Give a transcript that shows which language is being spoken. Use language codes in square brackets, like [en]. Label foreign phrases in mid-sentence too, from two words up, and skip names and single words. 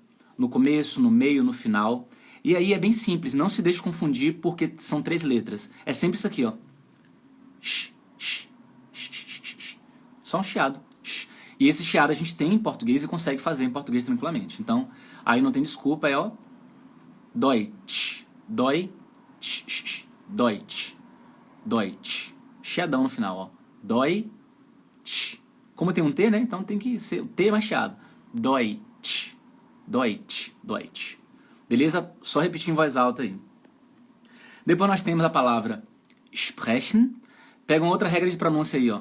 [pt] No começo, no meio, no final. E aí é bem simples, não se deixe confundir porque são três letras. É sempre isso aqui, ó. Só um chiado. E esse chiado a gente tem em português e consegue fazer em português tranquilamente. Então, aí não tem desculpa, é ó. [de] Deutsch. Deutsch. Deutsch. [pt] Deutsch. Chiadão no final, ó. Deutsch. Como tem um T, né? Então tem que ser o T mais chiado. [de] Deutsch. Deutsch. Deutsch. [pt] Beleza? Só repetir em voz alta aí. Depois nós temos a palavra sprechen. Pega uma outra regra de pronúncia aí, ó.